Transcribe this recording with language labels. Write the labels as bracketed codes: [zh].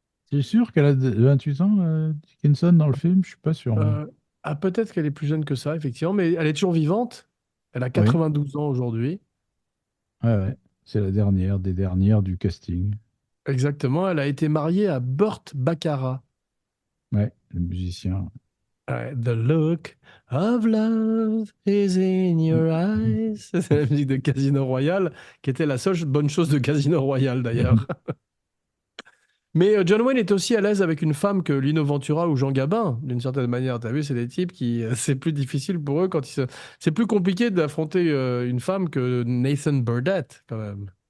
[fr] C'est sûr qu'elle a 28 ans, Dickinson, dans le film? Je suis pas sûr, moi. Euh, peut-être qu'elle est plus jeune que ça, effectivement, mais elle est toujours vivante. Elle a Oui, 92 ans aujourd'hui. ouais, ouais. C'est la dernière des dernières du casting. Exactement, elle a été mariée à Burt Baccarat. Ouais, le musicien. [en] Ouais, The look of love is in your eyes. [fr] C'est la musique de Casino Royale, qui était la seule bonne chose de Casino Royale d'ailleurs. Mais John Wayne est aussi à l'aise avec une femme que Lino Ventura ou Jean Gabin, d'une certaine manière. T'as vu, c'est des types qui, c'est plus difficile pour eux c'est plus compliqué d'affronter une femme que Nathan Burdett, quand même.